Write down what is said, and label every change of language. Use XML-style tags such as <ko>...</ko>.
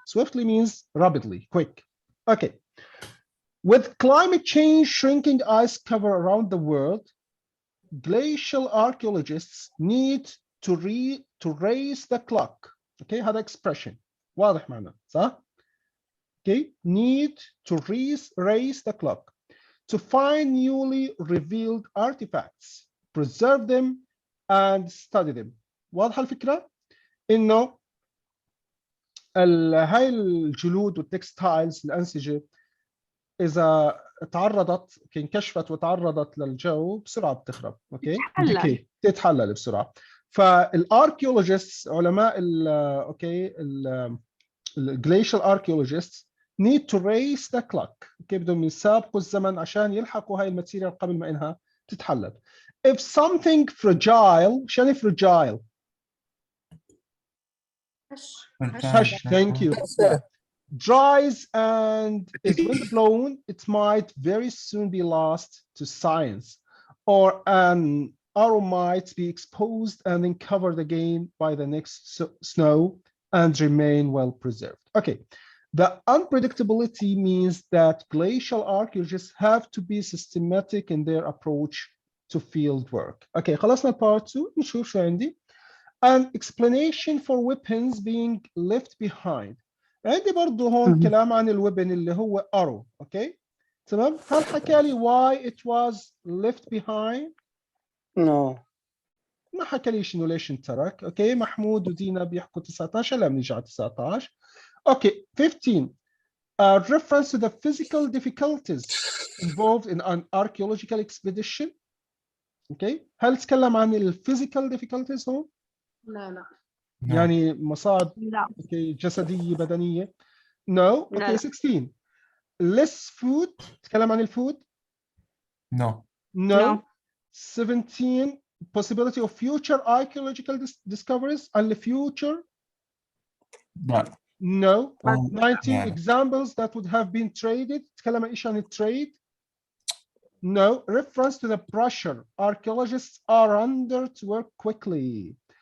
<en>Swiftly means rapidly, quick. Okay. With climate change shrinking ice cover around the world, glacial archaeologists need to raise the clock. Okay,</en> <ar>هذا</ar> <en>expression</en> <ar>واضح معنا صح؟</ar> <en>Okay, need to raise the clock to find newly revealed artifacts, preserve them and study them.</en> <ar>واضحة الفكرة؟ إنه هاي الجلود والتكستايلز الأنسجة إذا تعرضت انكشفت وتعرضت للجو بسرعة بتخرب، أوكي؟ تتحلل بسرعة. فالاركيولوجيستس علماء أوكي الجليشال</ar> <en>archaeologists need to raise the clock.</en> <ar>اوكي بدهم يسابقوا الزمن عشان يلحقوا هاي الماتيريال قبل ما انها تتحلل.</ar> <en>If something fragile،</en> <ar>شنو</ar> <en>fragile؟</en> <ar>هش.</ar> <en>Thank you. Yeah. Dries and is wind blown, it might very soon be lost to science, or an arrow might be exposed and then covered again by the next snow and remain well preserved. Okay. The unpredictability means that glacial archaeologists have to be systematic in their approach to field work.</en> <ar>Okay, خلصنا part 2. نشوف شو عندي.</ar> <en>An explanation for weapons being left behind.</en> <ar>عندي برضو هون كلام عن الويبن اللي هو arrow. اوكي تمام. هل حكى لي</ar> <en>why it was left behind؟ No.</en> <ar>ما حكى ليش انه ليش انترك. اوكي محمود ودينا بيحكوا 19، لا بنيجي على 19.</ar> <en>Okay 15 reference to the physical difficulties involved in an archaeological expedition.</en> <ar>اوكي هل تكلم عن الفيزيكال difficulties هون؟ لا يعني مصاعب لا اوكي جسديه بدنيه. No. اوكي 16 less food، تكلم عن الفود؟</ar> <en>No. 17 possibility of future archaeological discoveries and the future.</en> <ar>لا.</ar> <en>No. 19</en> <ar>يعني.</ar> <en>examples that would have been traded،</en> <ar>تكلم عن ايش عن التريد؟</ar> <en>No. Reference to the pressure archaeologists are under to work quickly.</en>